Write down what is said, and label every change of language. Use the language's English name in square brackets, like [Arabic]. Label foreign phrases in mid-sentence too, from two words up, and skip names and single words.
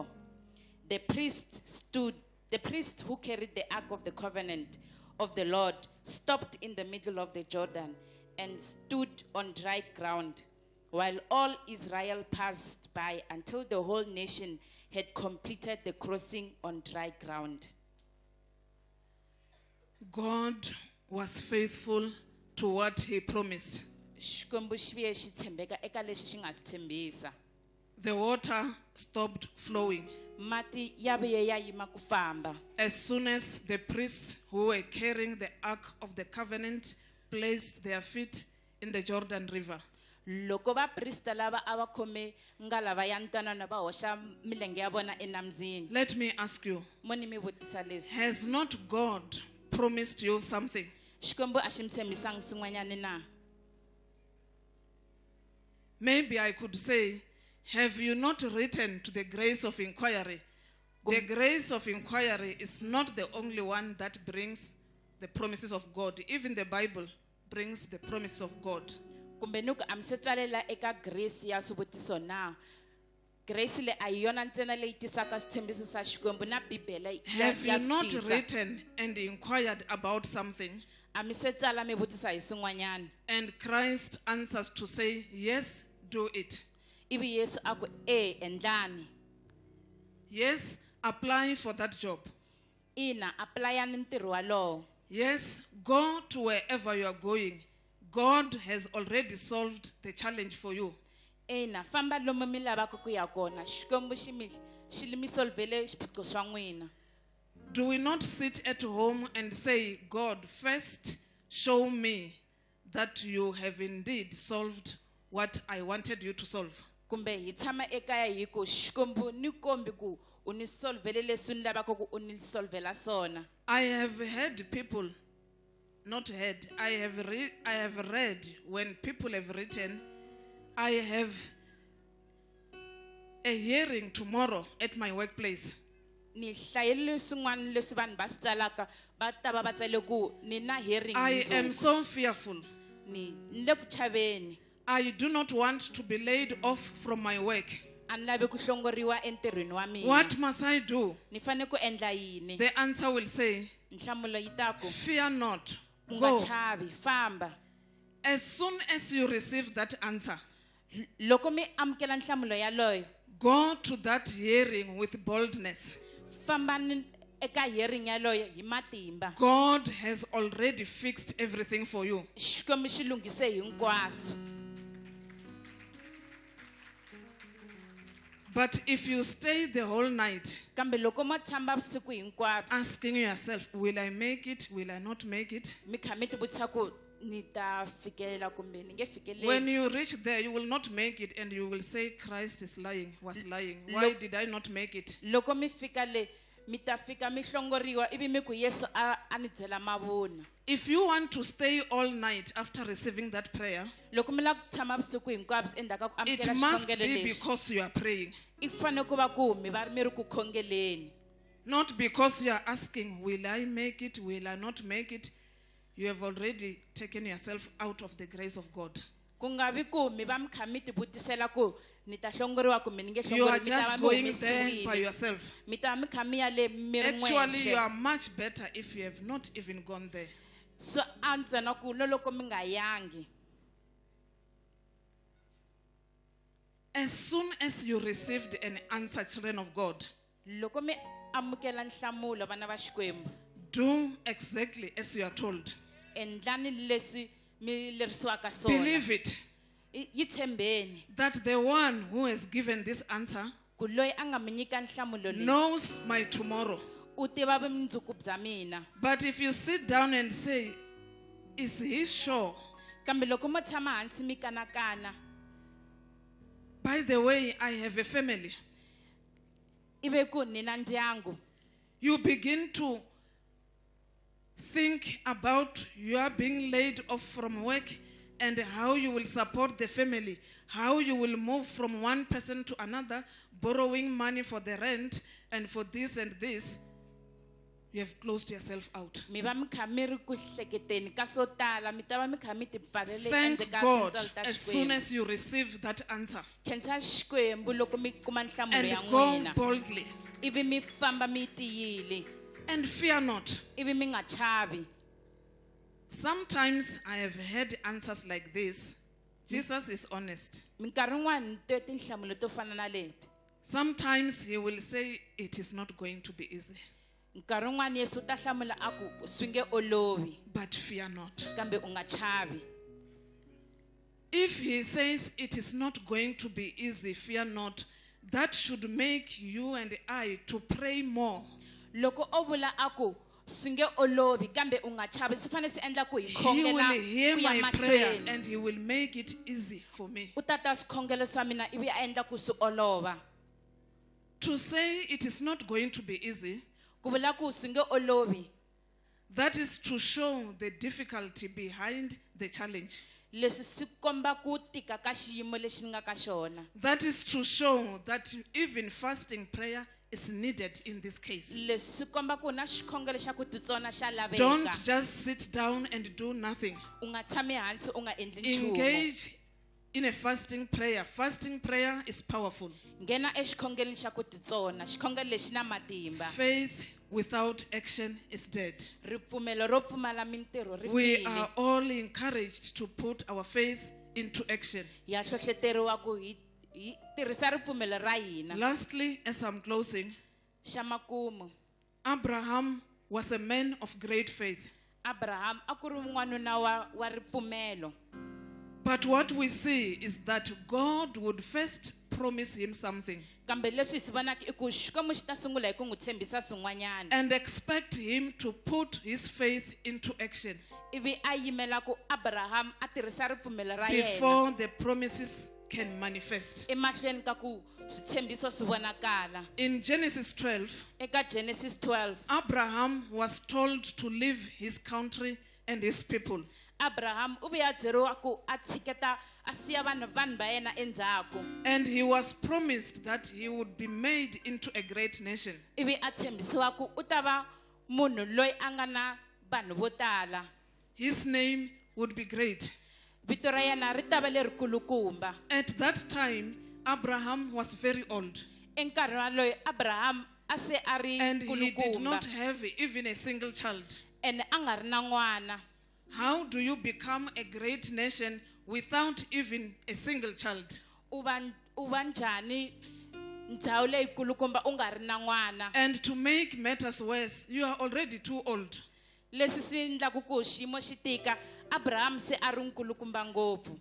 [English] The priest who carried the ark of the covenant of the Lord stopped in the middle of the Jordan and stood on dry ground while all Israel passed by until the whole nation had completed the crossing on dry ground. God was faithful to what he promised. [Tsonga] Xikwembu xi vuye xi tshembeka eka lexi xi nga xi tshembisa. [English] The water stopped flowing [Tsonga] Mati ya vuye ya yima ku famba. [English] as soon as the priests who were carrying the ark of the covenant placed their feet in the Jordan River. [Tsonga] Loko vaprista lava a va khome ngalava ya ntwanano va hoxa milenge ya vona enambyeni. [English] Let me ask you, [Tsonga] Mo ni mi vutisa leswi. [English] has not God promised you something? [Tsonga] Xikwembu a xi mi tshembisanga swin'wanyani na? [English] Maybe I could say, have you not written to the grace of inquiry? The grace of inquiry is not the only one that brings the promises of God. Even the Bible brings the promises of God. [Tsonga] Kumbe nuku a mi se tsalela eka grace ya swivutiso na? Grace le a hi yona ntsena leyi tisaka switshembiso swa Xikwembu na Bibele ya [English] Have you [Tsonga] swi [English] not [Tsonga] tisa. [English] written and inquired about something? [Tsonga] A mi se tsala mi vutisa hi swin'wanyani. [English] And Christ answers to say, yes, do it. [Tsonga] Ivi Yesu a ku endlani. [English] Yes, apply for that job. [Tsonga] Ina applyani ntirho walowo. [English] Yes, go to wherever you are going. God has already solved the challenge for you. [Tsonga] Ina famba lomu mi lavaka ku ya kona Xikwembu xi mi solvele xiphiqo swa n'wina. [English] Do we not sit at home and say, God, first show me that you have indeed solved what I wanted you to solve? [Tsonga] Kumbe hi tshama ekaya hi ku Xikwembu ni kombi ku u ni solvele leswi ni lavaka ku u ni solvela swona. [English] I have heard people, not heard, I have read when people have written, I have a hearing tomorrow at my workplace. [Tsonga] Ni hlayele swin'wana leswi vanhu va swi tsalaka va ta va va tsale ku ni na hearing [English] I am so fearful. [Tsonga] ni le ku chaveni. [English] I do not want to be laid off from my work. [Tsonga] A ni lavi ku hlongoriwa entirhweni wa mina. [English] What must I do? [Tsonga] Ni fanele ku endla yini? [English] The answer will say, [Tsonga] Nhlamulo yi ta ku [English] fear not. [Tsonga] u nga [English] Go. [Tsonga] chavi famba. [English] As soon as you receive that answer, [Tsonga] Loko mi amukela nhlamulo yaloyo [English] go to that hearing with boldness. [Tsonga] famba ni eka hearing yaloyo hi matimba. [English] God has already fixed everything for you. [Tsonga] Xikwembu xi lunghise hinkwaswo. [English] But if you stay the whole night [Tsonga] Kambe loko mo tshamba vusiku hinkwabyo [English] asking yourself, will I make it? Will I not make it? [Tsonga] mi kha mi ti vutisa ku ni ta fikelela kumbe ni nge fikeleli. [English] When you reach there, you will not make it and you will say, Christ is lying, was lying. Why did I not make it? [Tsonga] Loko mi fika le mi ta fika mi hlongoriwa ivi mi ku Yesu a ni byela mavunwa. [English] If you want to stay all night after receiving that prayer, [Tsonga] Loko mi lava ku tshama vusiku hinkwabyo endzhaku ka ku [English] it [Tsonga] amukela [English] must [Tsonga] xikhongelo [English] be [Tsonga] lexi [English] because you are praying. [Tsonga] I fanele ku va ku mi ri ku khongeleni. [English] Not because you are asking, will I make it? Will I not make it? You have already taken yourself out of the grace of God. [Tsonga] Ku nga vi ku mi va mi kha mi ti vutisela ku ni ta hlongoriwa kumbe ni nge [English] You are [Tsonga] hlongoriwi mi ta va [English] just [Tsonga] mi [English] going there by [Tsonga] humesiwile. [English] yourself. [Tsonga] Mi ta va mi kha mi ya le mi ri [English] Actually, you [Tsonga] n'wexe. [English] are much better if you have not even gone there. [Tsonga] So antswa na ku loko mi nga yangi. [English] As soon as you received an answer, children of God, [Tsonga] Loko mi amukela nhlamulo vana va Xikwembu [English] do exactly as you are told. [Tsonga] endlani leswi mi lerisiwaka swona. [English] Believe it, [Tsonga] Yi tshembeni [English] that the one who has given this answer [Tsonga] ku loyi a nga mi nyika nhlamulo leyi [English] knows my tomorrow. [Tsonga] u tiva vumundzuku bya mina. [English] But if you sit down and say, is he sure? [Tsonga] Kambe loko mo tshama hansi mi kanakana [English] By the way, I have a family. [Tsonga] ive ku ni na ndyangu. [English] You begin to think about your being laid off from work and how you will support the family, how you will move from one person to another, borrowing money for the rent and for this and this. You have closed yourself out. [Tsonga] Mi va mi kha mi ri ku hleketeni ka swo tala mi ta va mi kha mi ti pfalela [English] Thank [Tsonga] endzeni ka [English] God [Tsonga] tintswalo ta [English] as soon [Tsonga] Xikwembu. [English] as you receive that answer [Tsonga] Khensa Xikwembu loko mi kuma nhlamulo ya [English] and go [Tsonga] n'wina [English] boldly [Tsonga] ivi mi famba mi tiyile [English] and fear not. [Tsonga] ivi mi nga chavi. [English] Sometimes I have had answers like this. Jesus is honest. [Tsonga] Minkarhi yin'wani ni twe tinhlamulo to fana na leti. [English] Sometimes he will say it is not going to be easy, [Tsonga] Nkarhi yin'wani Yesu u ta hlamula a ku swi nge olovi [English] but fear not. [Tsonga] kambe u nga chavi. [English] If he says it is not going to be easy, fear not, that should make you and I to pray more. [Tsonga] Loko o vula a ku swi nge olovi kambe u nga chavi swi fanele swi endla ku hi [English] He [Tsonga] khongela [English] will hear [Tsonga] ku ya [English] my prayer [Tsonga] mahlweni. [English] and he will make it easy for me. [Tsonga] U ta ta swikhongelo swa mina ivi a endla ku swi olova. [English] To say it is not going to be easy, [Tsonga] Ku vula ku swi nge olovi [English] that is to show the difficulty behind the challenge. [Tsonga] leswi swi komba ku tika ka xiyimo lexi ni nga ka xona. [English] That is to show that even fasting prayer is needed in this case. [Tsonga] Leswi swi komba ku na xikhongelo xa ku titsona xa [English] Don't [Tsonga] laveka. [English] just sit down and do nothing. [Tsonga] U nga tshami hansi u nga endli nchumu. [English] Engage in a fasting prayer. Fasting prayer is powerful. [Tsonga] Nghena exikhongeleni xa ku titsona xikhongelo lexi na matimba. [English] Faith without action is dead. [Tsonga] Ripfumelo ro pfumala mintirho ri [English] We [Tsonga] file. [English] are all encouraged to put our faith into action. [Tsonga] Ya hlohloteriwa ku hi tirhisa ripfumelo ra hina. [English] Lastly, as I'm closing, [Tsonga] Xa makumu [English] Abraham was a man of great faith. [Tsonga] Abraham a ku ri n'wanuna wa ripfumelo. [English] But what we see is that God would first promise him something [Tsonga] Kambe leswi hi vonaka I ku Xikwembu xi ta sungula hi ku n'wi tshembisa swin'wanyana. [English] and expect him to put his faith into action [Tsonga] Ivi a yimela ku Abraham a tirhisa ripfumelo ra yena [English] before the promises can manifest. [Tsonga] emahlweni ka ku switshembiso swi vonakala. [English] In Genesis 12, [Tsonga] Eka Genesis 12, [English] Abraham was told to leave his country and his people. [Tsonga] Abraham u vuya byeriwa ku a tshiketa a siya vanhu ba yena endzhaku. [English] And he was promised that he would be made into a great nation. [Tsonga] Ivi a tshembisiwa ku u ta va munhu loyi a nga na vanhu vo tala. [English] His name would be great. [Tsonga] Vito ra yena ri ta va lerikulukumba. [English] At that time, Abraham was very old [Tsonga] Enkarhi waloyi Abraham a se a ri [English] and he did not [Tsonga] kulukumba [English] have even a single child. [Tsonga] ene a nga ri na n'wana. [English] How do you become a great nation without even a single child? [Tsonga] U va njhani ndhawu leyikulukumba u nga ri na n'wana? [English] And to make matters worse, you are already too old. [Tsonga] Leswi swi endlaku ku xiyimo xi tika, Abraham se a ri nkulukumba ngopfu.